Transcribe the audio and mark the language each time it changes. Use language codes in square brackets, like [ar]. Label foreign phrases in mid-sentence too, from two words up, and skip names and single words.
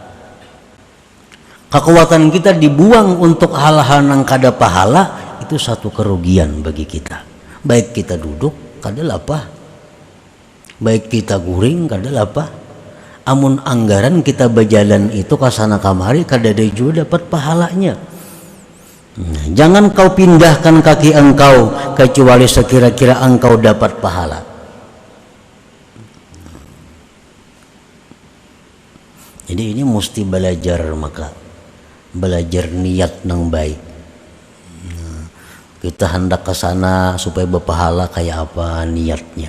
[bjn] Kekuatan kita dibuang untuk hal-hal nang kada pahala, itu satu kerugian bagi kita. Baik kita duduk kada lapah, baik kita guring kada lapah. Amun anggaran kita berjalan itu kasana kamari, kada ada juga dapat pahalanya. [id] Nah, jangan kau pindahkan kaki engkau kecuali sekira-kira engkau dapat pahala. Jadi ini mesti belajar, maka belajar niat yang baik. [bjn] Nah, Kita hendak ke sana supaya berpahala kayak apa niatnya.